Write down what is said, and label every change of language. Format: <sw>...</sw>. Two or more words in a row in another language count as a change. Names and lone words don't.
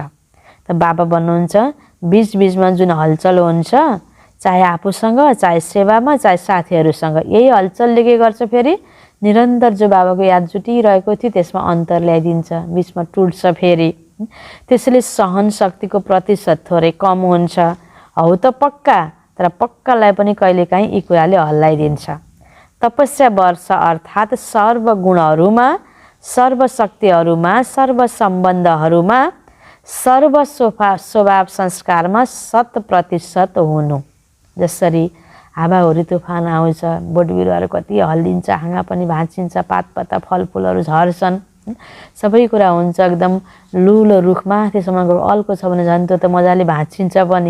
<ne>त बाबा भन्नुहुन्छ बीचबीचमा जुन हलचल हुन्छ, चाहे आफूसँग, चाहे सेवामा, चाहे साथीहरूसँग, यही हलचलले के गर्छ फेरि निरन्तर जो बाबाको याद जुटिरहेको थियो त्यसमा अन्तर ल्याइदिन्छ, बिचमा टुट्छ फेरि। त्यसैले सहन शक्तिको प्रतिशत थोरै कम हुन्छ। हौ त पक्का, तर पक्कालाई पनि कहिलेकाहीँ यी कुराले हल्लाइदिन्छ। तपस्या वर्ष अर्थात् सर्वगुणहरूमा, सर्वशक्तिहरूमा, सर्व सम्बन्धहरूमा, सर्व स्वभाव संस्कारमा 100% हुनु। जसरी हावाहुरी तुफान आउँछ, बोट बिरुवाहरू कति हल्लिन्छ, हाँगा पनि भाँचिन्छ, पातपत्ता फलफुलहरू झर्छन्, सबै कुरा हुन्छ। एकदम लुलो रुखमा त्यसमा अल्को छ भने झन् त्यो त मजाले भाँचिन्छ पनि।</ne>